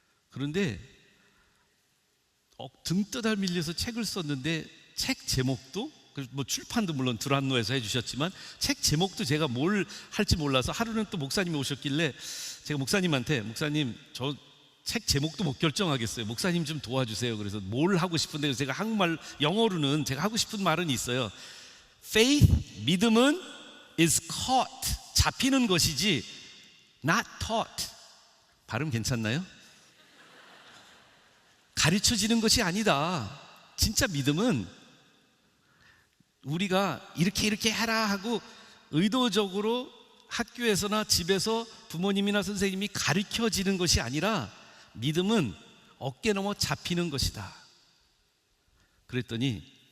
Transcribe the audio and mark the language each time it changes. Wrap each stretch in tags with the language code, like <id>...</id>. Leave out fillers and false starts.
<ko>그런데 등 떠다 밀려서 책을 썼는데 책 제목도, 뭐 출판도 물론 드란노에서 해주셨지만 책 제목도 제가 뭘 할지 몰라서, 하루는 또 목사님이 오셨길래 제가 목사님한테, 목사님 저 책 제목도 못 결정하겠어요, 목사님 좀 도와주세요. 그래서 뭘 하고 싶은데, 제가 한국말, 영어로는 제가 하고 싶은 말은 있어요.</ko> <en>Faith,</en> <ko>믿음은</ko> <en>is caught,</en> <ko>잡히는 것이지</ko> <en>not taught.</en> <ko>발음 괜찮나요? 가르쳐지는 것이 아니다. 진짜 믿음은 우리가 이렇게 해라 하고 의도적으로 학교에서나 집에서 부모님이나 선생님이 가르쳐지는 것이 아니라, 믿음은 어깨 넘어 잡히는 것이다. 그랬더니</ko>